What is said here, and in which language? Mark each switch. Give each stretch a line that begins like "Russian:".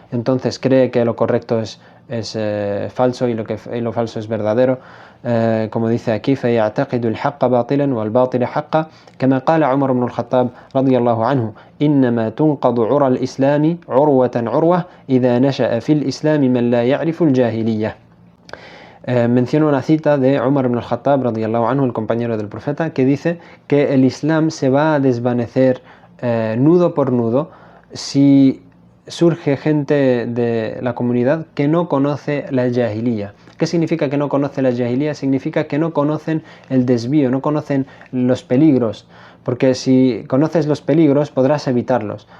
Spanish: Entonces cree que lo correcto es falso y lo falso es verdadero. Como dice aquí:
Arabic: فيعتقد الحق باطلا والباطل حقا كما قال عمر بن الخطاب رضي الله عنه إنما تنقض عرى الإسلام عروة عروة إذا نشأ في الإسلام من لا يعرف الجاهلية.
Spanish: Menciona una cita de Umar ibn al-Khattab radiyallahu anhu, el compañero del profeta, que dice que el Islam se va a desvanecer nudo por nudo si surge gente de la comunidad que no conoce la jahiliya. ¿Qué significa que no conoce la jahiliya? Significa que no conocen el desvío, no conocen los peligros, porque si conoces los peligros podrás evitarlos.